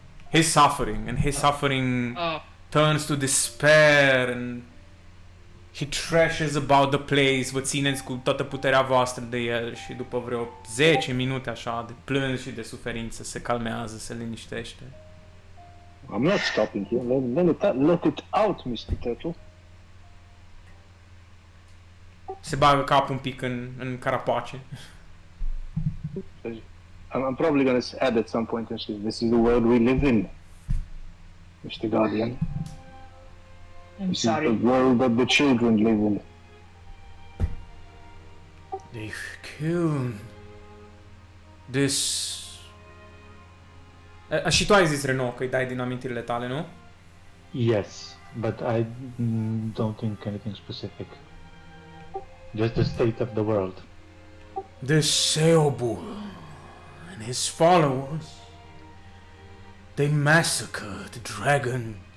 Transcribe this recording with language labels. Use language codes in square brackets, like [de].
[en] His suffering, and his suffering Oh. turns to despair, and he thrashes about the place. [ro] Vă țineți cu toată puterea voastră de el și după vreo 10 minute așa de plâns și de suferință se calmează, se liniștește. [en] I'm not stopping here. Let it out, Mr. Turtle. [ro] Se bagă capul un pic în carapace. [en] I'm probably going to add at some point, this is the world we live in, Mr. Guardian. I'm This is the sorry. world that the children live in. They've killed this [ro] Și tu ai zis, Renault, că îi dai din amintire letale, nu? [en] Yes, but I don't think anything specific. Just the state of the world. The Seobul and his followers, they massacred dragons.